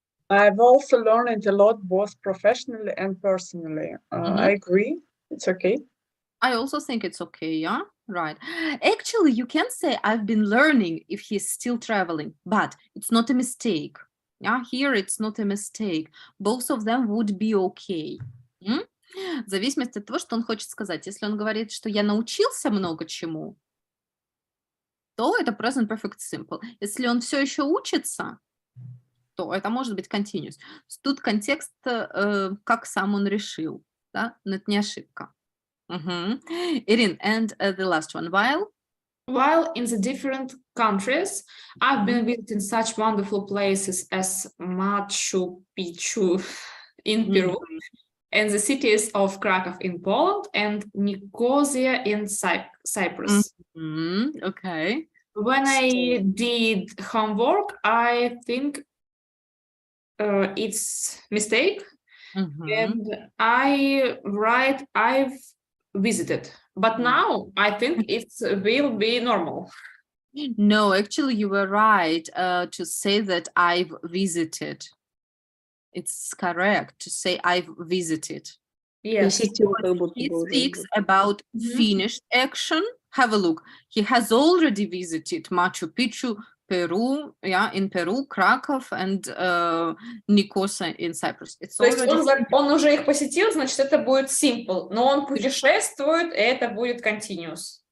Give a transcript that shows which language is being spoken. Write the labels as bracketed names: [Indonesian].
[English] I've also learned a lot, both professionally and personally. I agree. It's okay. I also think it's okay, yeah? Right. Actually, you can say I've been learning if he's still traveling, but it's not a mistake. Yeah, here it's not a mistake. Both of them would be okay. М? [Russian] В зависимости от того, что он хочет сказать. Если он говорит, что я научился много чему, то это present perfect simple. Если он все еще учится, то это может быть continuous. Тут контекст, как сам он решил, да, но это не ошибка. [English] Irene, and the last one, While in the different countries, I've been visiting such wonderful places as Machu Picchu in Peru, and the cities of Krakow in Poland and Nicosia in Cyprus. Okay. When I did homework, I think it's mistake, and I write I've visited, but now I think it will be normal. No, actually you were right to say that I've visited. It's correct to say I've visited. Yes. He speaks about finished action. Have a look. He has already visited Machu Picchu, Peru, in Peru, Krakow, and Nicosia in Cyprus. It's [Russian] То есть [English] already [Russian] он уже их посетил, значит, это будет simple, но он путешествует, и это будет continuous.